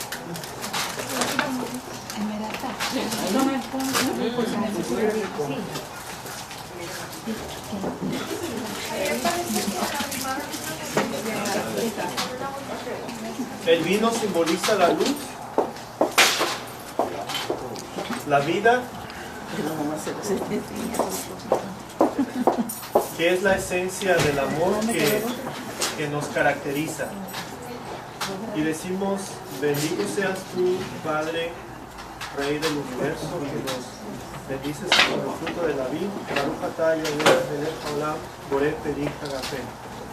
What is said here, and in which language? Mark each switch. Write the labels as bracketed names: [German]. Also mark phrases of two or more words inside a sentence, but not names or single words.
[Spanish] El vino simboliza la luz, la vida ¿Qué es la esencia del amor que nos caracteriza? Y decimos, bendito seas tú, Padre, Rey del universo, que nos bendices con el fruto de la vida. [Hebrew] ברוך אתה יהוה מלך העולם, בורא פרי הגפן.